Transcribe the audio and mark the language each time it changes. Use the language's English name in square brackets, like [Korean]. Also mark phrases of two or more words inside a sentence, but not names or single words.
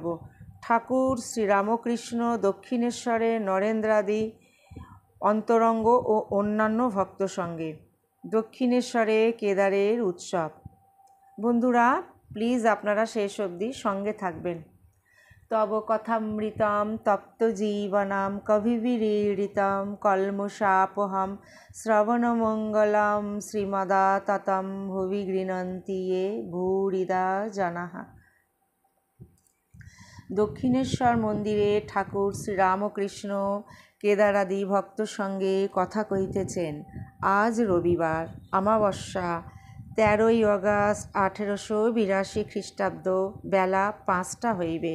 [Bangla] ঠাকুর শ্রীরামকৃষ্ণ দক্ষিণেশ্বরে নরেন্দ্রাদি অন্তরঙ্গ ও অন্যান্য ভক্ত সঙ্গে দক্ষিণেশ্বরে কেদারের উৎসব। বন্ধুরা, প্লিজ আপনারা শেষ অবধি সঙ্গে থাকবেন। [Sanskrit] তব কথামৃতম তপ্ত জীবনম কবিবিরীড়িতম কলমশাপহম শ্রবণমঙ্গলম শ্রীমদাততম ভুবি গৃণন্তি য়ে ভূরিদা জনাঃ। [Bangla] দক্ষিণেশ্বর মন্দিরে ঠাকুর শ্রীরামকৃষ্ণ কেদারাদি ভক্ত সঙ্গে কথা কহিতেছেন। আজ রবিবার, অমাবস্যা, 13ই অগাস্ট 1882 খ্রিস্টাব্দ, বেলা 5টা হইবে।